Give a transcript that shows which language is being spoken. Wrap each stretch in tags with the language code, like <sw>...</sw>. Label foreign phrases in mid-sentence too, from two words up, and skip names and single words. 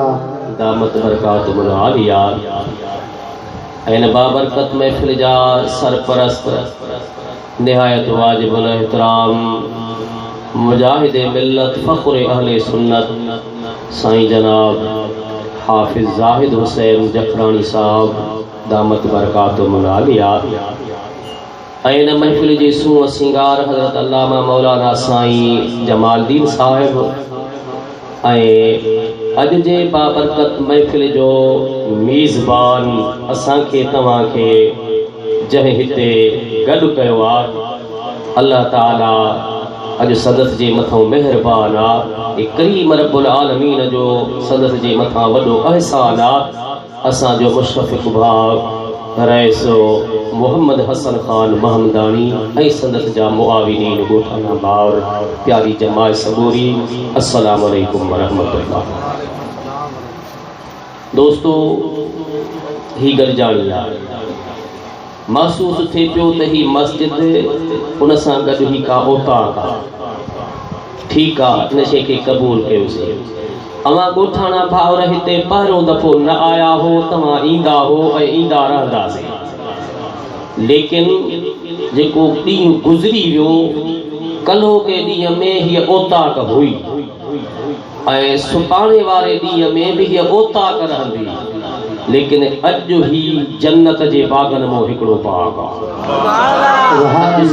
<ar>دامت برکاتہ العالیہ.</ar> <sd>ऐन बाबरकत महफिल जा सरपरस्त निहायत वाजिबुल एहतराम मुजाहिदे मिल्लत फ़ख्र अहले सुन्नत साईं जनाब हाफिज़ ज़ाहिद हुसैन जफरानी साहब</sd> <ar>دامت برکاتہ العالیہ.</ar> <sd>ऐन महफिल जी सूह सिंगार हज़रत अल्लामा मौलाना साईं जमालदीन साहिब। अज जे बाबरकत महफिल जो मीज़बान असांखे तव्हांखे जंहिं हिते गॾु कयो आहे, अल्लाह ताला अज सदस जे मथां मेहरबान आहे। करीम</sd> <ar>رب العالمین</ar> <sd>जो सदस जे मथां वॾो अहसान आहे। असांजो मुशफ़िक़ भाउ रईसो मोहम्मद हसन खान महमदानी ऐं संदत जा मुआविनीन गोठाना भाउर प्यारी जमात सबूरी</sd> <ar>السلام علیکم ورحمۃ اللہ.</ar> <sd>दोस्तों ही गल जानी आहे महसूस थे पियो त ही मस्जिद उन सां गॾु ही का औताक आहे। ठीकु आहे इन शइ खे क़बूल कयोसीं। अवां ॻोठाणा भाउर हिते पहिरियों दफ़ो न आया हो, तव्हां ईंदा हो ऐं ईंदा रहंदासीं, लेकिन जेको ॾींहुं गुज़री वियो कल्ह के ॾींहं में हीअ औताक हुई ऐं सुभाणे वारे ॾींहं में बि हीअ औताक रहंदी, लेकिन अॼु ही जन्नत जे बागन मां हिकिड़ो बाग आहे।</sd>